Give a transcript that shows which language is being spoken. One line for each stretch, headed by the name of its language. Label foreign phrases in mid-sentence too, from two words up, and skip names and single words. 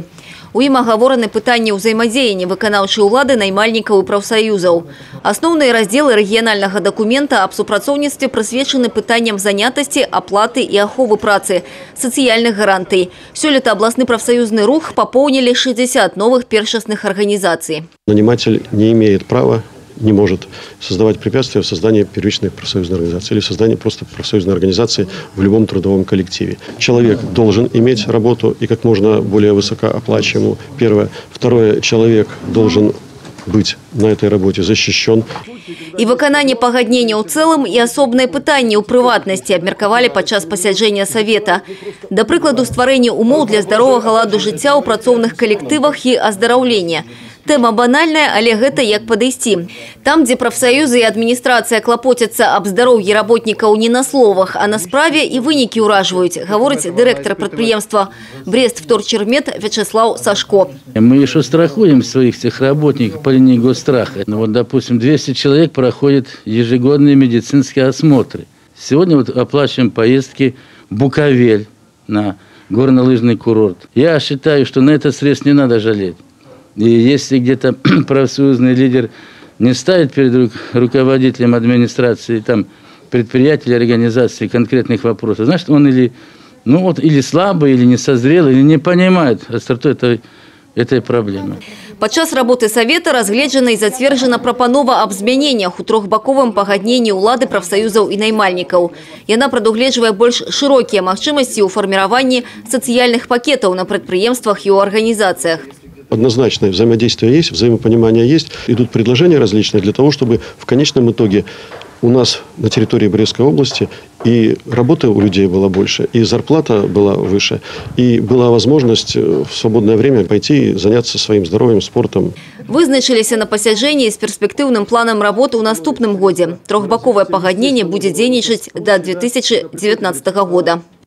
Belarusian: У ім агавораны пытанні ўзаемадзеяння выканаўчай улады, наймальнікаў і прафсаюзаў. Асноўныя раздзелы рэгіянальнага дакумента аб супрацоўніцтве прысвечаны пытанням занятасці, аплаты і аховы працы, сацыяльных гарантый. Сёлета абласны прафсаюзны рух папоўнілі 60 новых першасных арганізацый.
Russian: Наниматель не имеет права, не может создавать препятствия в создании первичной профсоюзной организации или в создании просто профсоюзной организации в любом трудовом коллективе. Человек должен иметь работу и как можно более высокооплачиваемую. Первое. Второе. Человек должен быть на этой работе защищен.
Belarusian: І выкананне пагаднення ў цэлым і асобныя пытанні ў прыватнасці абмеркавалі падчас пасяджэння савета. Да прыкладу, стварэнне умоў для здаровага ладу жыцця ў працоўных калектывах і аздараўлення. Тэма банальная, але гэта як падысці. Там, дзе прафсаюзы і адміністрацыя клапоцяцца аб здароўі работнікаў не на словах, а на справе, і вынікі ўражваюць, гаворыць дырэктар прадпрыемства Брест-Вторчермет Вячеслав Сашко.
Russian: Мы еще страхуем своих техработников по линии госстраха. Вот, допустим, 200 человек проходят ежегодные медицинские осмотры. Сегодня вот оплачиваем поездки в Буковель на горнолыжный курорт. Я считаю, что на это средств не надо жалеть. И если где-то профсоюзный лидер не ставит перед руководителем администрации, там, предприятия, организации конкретных вопросов, значит, он или слабый, или не созрел, или не понимает остроту этой проблемы.
Belarusian: Падчас работы савета разгледжана і зацверджана прапанова аб змяненнях у трохбаковым пагадненні ўлады, прафсаюзаў і наймальнікаў. Яна прадугледжвае больш шырокія магчымасці ў фарміраванні сацыяльных пакетаў на прадпрыемствах і ў арганізацыях.
Russian: Однозначное взаимодействие есть, взаимопонимание есть. Идут предложения различные для того, чтобы в конечном итоге у нас на территории Брестской области и работы у людей было больше, и зарплата была выше, и была возможность в свободное время пойти и заняться своим здоровьем, спортом.
Belarusian: Вызначились на пасяджэнні з перспектыўным планам работы ў наступным годзе. Трохбаковае пагадненне будзе дзейнічаць до 2019 года.